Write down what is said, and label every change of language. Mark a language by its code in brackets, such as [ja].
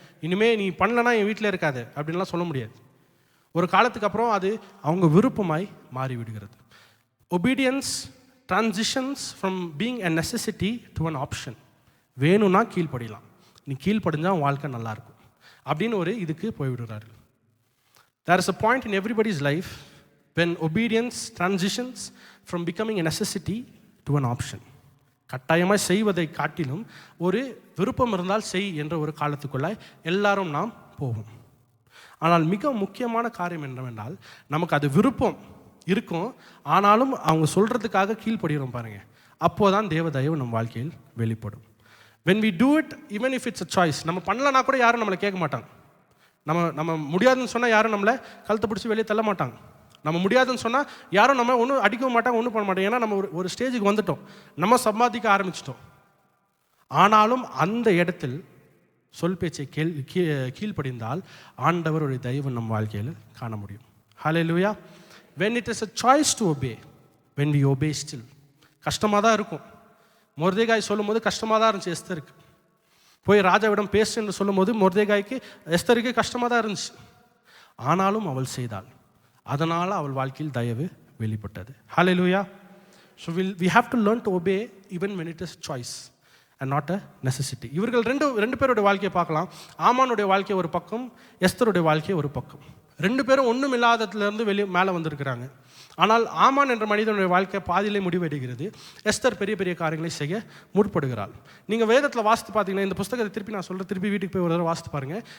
[ta] இனிமேல் நீ பண்ணலன்னா என் வீட்டில் இருக்காது அப்படின்லாம் சொல்ல முடியாது. ஒரு காலத்துக்கு அப்புறம் அது அவங்க விருப்பமாய் மாறிவிடுகிறது. [en] Obedience transitions from being a necessity to an option. [ta] வேணும்னா கீழ்ப்படியலாம், நீ கீழ்ப்படிஞ்சா உன் வாழ்க்கை நல்லாயிருக்கும் அப்படின்னு ஒரு இதுக்கு போய்விடுறார்கள். [en] There is a point in everybody's life when obedience transitions from becoming a necessity to an option. [ta] கட்டாயமாக செய்வதை காட்டிலும் ஒரு விருப்பம் இருந்தால் செய் என்ற ஒரு காலத்துக்குள்ளாய் எல்லாரும் நாம் போவோம். ஆனால் மிக முக்கியமான காரியம் என்னவென்றால், நமக்கு அது விருப்பம் இருக்கும், ஆனாலும் அவங்க சொல்கிறதுக்காக கீழ்ப்படுகிறோம் பாருங்கள், அப்போது தான் தேவ தயவு நம் வாழ்க்கையில் வெளிப்படும். [en] when we do it even if it's a choice, [ta] நம்ம பண்ணலனா கூட யாரும் நம்மளை கேட்க மாட்டாங்க. நம்ம முடியாதுன்னு சொன்னால் யாரும் நம்மளை கழுத்தை பிடிச்சி வெளியே தள்ள மாட்டாங்க. நம்ம முடியாதுன்னு சொன்னால் யாரும் நம்ம ஒன்றும் அடிக்கவும் மாட்டாங்க, ஒன்றும் பண்ண மாட்டாங்க. ஏன்னா நம்ம ஒரு ஸ்டேஜுக்கு வந்துட்டோம், நம்ம சம்பாதிக்க ஆரம்பிச்சிட்டோம். ஆனாலும் அந்த இடத்தில் சொல் பேச்சை கீழ்ப்படிந்தால் ஆண்டவருடைய தயவு நம் வாழ்க்கையில் காண முடியும். ஹல்லேலூயா. [en] when it is a choice to obey, when we obey still, [ta] கஷ்டமாக தான் இருக்கும். மொர்தெகாய் சொல்லும் போது கஷ்டமாக தான் இருந்துச்சு எஸ்தருக்கு. போய் ராஜாவிடம் பேசுன்னு சொல்லும் போது மொர்தெகாய்க்கு எஸ்தருக்கு கஷ்டமாக தான் இருந்துச்சு. ஆனாலும் அவள் செய்தாள், அதனால் அவள் வாழ்க்கையில் தயவு வெளிப்பட்டது. ஹல்லேலூயா. [en] So we have to learn to obey even when it is choice and not a necessity. [ta] இவர்கள் ரெண்டு பேருடைய வாழ்க்கையை பார்க்கலாம். ஆமானுடைய வாழ்க்கை ஒரு பக்கம், எஸ்தருடைய வாழ்க்கை ஒரு பக்கம். ரெண்டு பேரும் ஒன்றும் இல்லாததுலேருந்து மேலே வந்திருக்கிறாங்க. ஆனால் ஆமான் என்ற மனிதனுடைய வாழ்க்கை பாதியிலே முடிவடைகிறது. எஸ்தர் பெரிய பெரிய காரியங்களை செய்ய முற்படுகிறாள். நீங்கள் வேதத்தில் வாசித்து பார்த்தீங்கன்னா, இந்த புத்தகத்தை திருப்பி நான் சொல்கிறேன், திருப்பி வீட்டுக்கு போய் ஒரு தடவை வாசித்து பாருங்கள்.